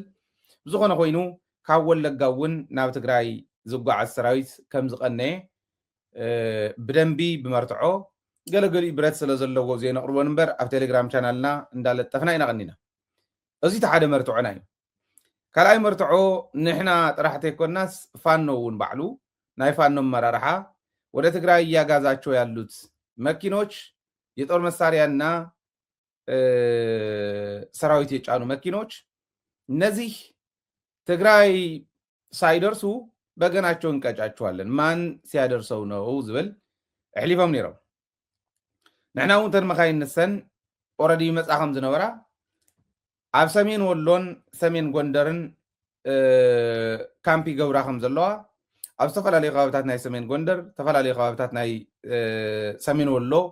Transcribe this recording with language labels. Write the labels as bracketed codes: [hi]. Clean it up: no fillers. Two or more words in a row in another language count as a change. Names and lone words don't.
[ti] ብዝኾነ ኮይኑ ካብ ወለጋ እውን ናብ ትግራይ ዝጓዓዝ ሰራዊት ከም ዝቐነየ ብደንቢ ብመርትዖ ገለገሊኡ ብረት ስለ ዘለዎ ዘየነቕርቦን እምበር ኣብ ቴሌግራም ቻናልና እንዳለጠፍና ኢና ቀኒና እዚ እቲ ሓደ መርትዖና እዩ ካልኣይ መርትዖ ንሕና ጥራሕቲ ኣይኮናስ ፋኖ እውን ባዕሉ ናይ ፋኖ መራርሓ [am] ወደ ትግራይ እያጋዛቸው ያሉት መኪኖች የጦር መሳሪያና ሰራዊት የጫኑ መኪኖች እነዚህ ትግራይ ሳይደርሱ በገናቸው እንቀጫቸዋለን ማን ሲያደርሰው ነው [ti] ዝብል እሕሊፎም ነይሮም ንሕና እውን ተን መኻይን ንሰን ኦልሬዲ መጻ ከም ዝነበራ ኣብ ሰሜን ወሎን ሰሜን ጎንደርን ካምፒ ገብራ ከም ዘለዋ ኣብ ዝተፈላለዩ ከባቢታት ናይ ሰሜን ጎንደር ዝተፈላለዩ ከባቢታት ናይ ሰሜን ወሎ